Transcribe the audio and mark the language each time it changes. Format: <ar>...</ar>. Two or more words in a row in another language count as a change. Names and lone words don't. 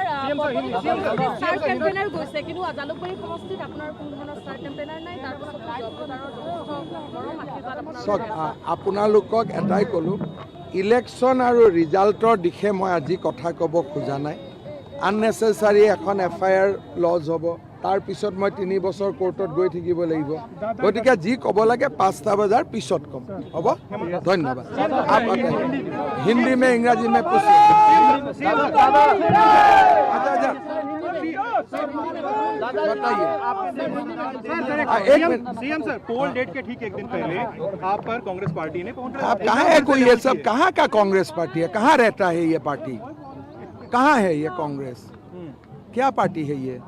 <as>আপোনালোকক এটাই ক'লোঁ, ইলেকশ্যন আৰু ৰিজাল্টৰ দিশে মই আজি কথা ক'ব খোজা নাই। আননেচেচাৰী এখন FIR লজ হ'ব, তাৰপিছত মই 3 বছৰ কোৰ্টত গৈ থাকিব লাগিব। গতিকে যি ক'ব লাগে 5টা বজাৰ পিছত ক'ম, হ'ব?</as> <hi>ধন্যবাদ। हिंदी में अंग्रेज़ी में</hi> <en>CM sir, poll date</en> <hi>के ठीक 1 दिन पहले आप पर कांग्रेस पार्टी ने आप कहाँ है कोई, ये सब कहाँ का कांग्रेस पार्टी है, कहाँ रहता है ये पार्टी, कहाँ है ये कांग्रेस, क्या पार्टी है ये?</hi>